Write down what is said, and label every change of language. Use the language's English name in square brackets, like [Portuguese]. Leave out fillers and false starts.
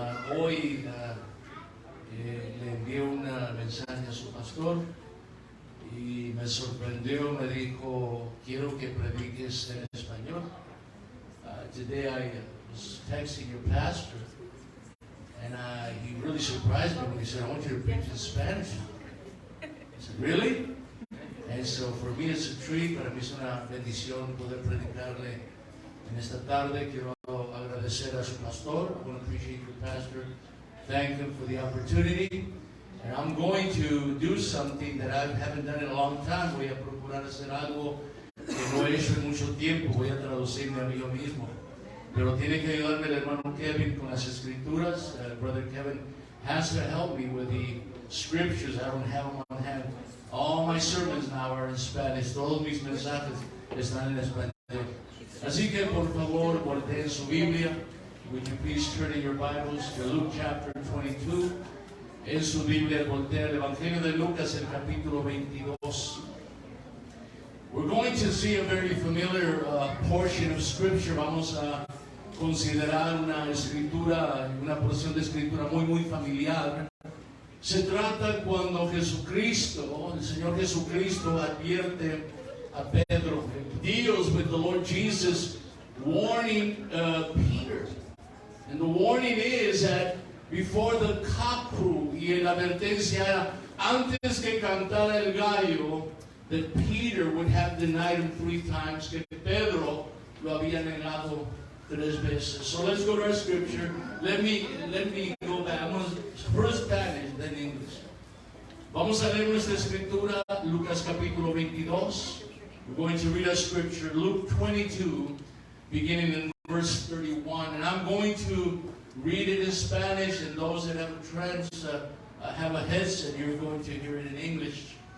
[Spanish] Hoy le envié un mensaje a su pastor y me sorprendió, me dijo, quiero que prediques en español. [English] Today I was texting your pastor and he really surprised me when he said, I want you to preach in Spanish. I said, really? And so for me it's a treat, [Spanish] para mí es una bendición poder predicarle en esta tarde. Quiero agradecer a su pastor. [English] I want to appreciate your pastor. Thank him for the opportunity. And I'm going to do something that I haven't done in a long time. [Spanish] Voy a procurar hacer algo que no he hecho en mucho tiempo. Voy a traducirme a mí mismo. Pero tiene que ayudarme el hermano Kevin con las escrituras. [English] Brother Kevin has to help me with the scriptures. I don't have them on hand. All my sermons now are in Spanish. [Spanish] Todos mis mensajes están en español. Así que por favor, volteen su Biblia. [English] Would you please turn in your Bibles to Luke chapter 22. [Spanish] En su Biblia, voltea el Evangelio de Lucas, el capítulo 22. [English] We're going to see a very familiar portion of Scripture. [Spanish] Vamos a considerar una escritura, una porción de escritura muy familiar. Se trata cuando Jesucristo, el Señor Jesucristo advierte a Pedro. [English] Deals with the Lord Jesus warning Peter. And the warning is that before the cock crew, [Spanish] y la advertencia era, antes que cantara el gallo, [English] that Peter would have denied him 3 times, [Spanish] que Pedro lo había negado 3 veces. [English] So let's go to our scripture. Let me go back. First Spanish, then English. [Spanish] Vamos a leer nuestra escritura, Lucas capítulo 22. [English] We're going to read our scripture, Luke 22, beginning in verse 31. And I'm going to read it in Spanish, and those that have a headset, you're going to hear it in English.